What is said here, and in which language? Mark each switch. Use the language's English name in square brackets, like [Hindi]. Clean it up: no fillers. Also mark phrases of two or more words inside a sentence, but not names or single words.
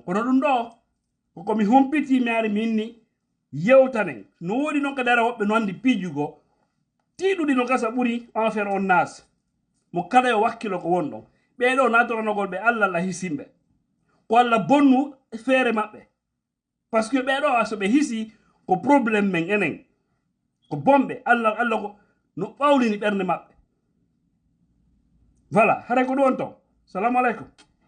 [Fula] Kono ɗum ɗo koko mi humpiti mi ari minni yewtanen. No woɗi noon kadara woɓɓe no andi piijugo. Tiiɗuɗi no gasa ɓuri enfer on Nas. Mo kala yo wakkilo ko won ɗon. Ɓeɗo natoranogol ɓe Allah la hisimɓe. Ko Allah bonnu feere maɓɓe. [French] Par ce que [Fula] ɓeɗo so ɓe hisi ko probléme men enen. Ko bombe Allah ko no ɓawlini ɓernde maɓɓe. Voilà, hare ko ɗum on to. [Arabic] السلام عليكم.